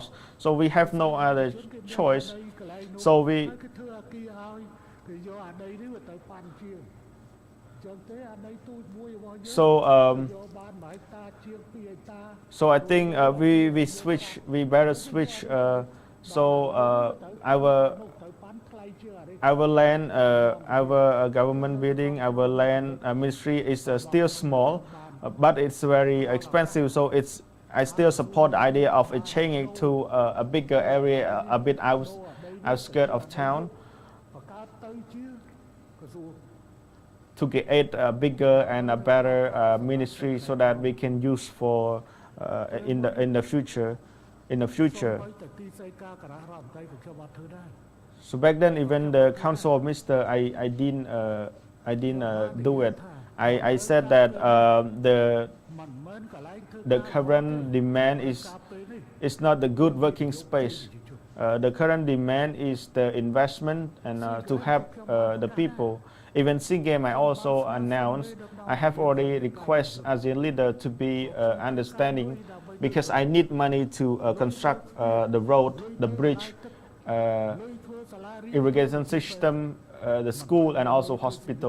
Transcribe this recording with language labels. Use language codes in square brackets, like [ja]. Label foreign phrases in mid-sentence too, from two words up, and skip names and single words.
[en] So we have no other choice. So we [km] គឺធ្វើអាគារឲ្យគឺយកអាដីនេះទៅប៉ាន់ជាងចឹងទេអាដីទូចមួយរបស់យើង [en] so [km] យកបាន1ហិកតាជាង2ហិកតា [en] so I think we better switch so our [km] ទៅប៉ាន់ថ្លៃជាងអាដី [en] our land our government building our land ministry is still small but it's very expensive so I still support the idea of changing to a bigger area a bit outskirts of town [km] បង្កើតទៅជាក្រសួង [en] to create a bigger and a better ministry so that we can use for in the future. [km] តែទីស្តីការគណៈរដ្ឋមន្ត្រីក៏ខ្ញុំអត់ធ្វើដែរ [en] So back then, even the Council of Minister, I didn't do it. I said that [km] មិនមែនកន្លែងធ្វើ [en] the current demand is not the good working space. The current demand is the investment and to help the people. Even Singame, I also announced I have already request as a leader to be understanding because I need money to construct the road, the bridge, irrigation system, the school, and also hospital.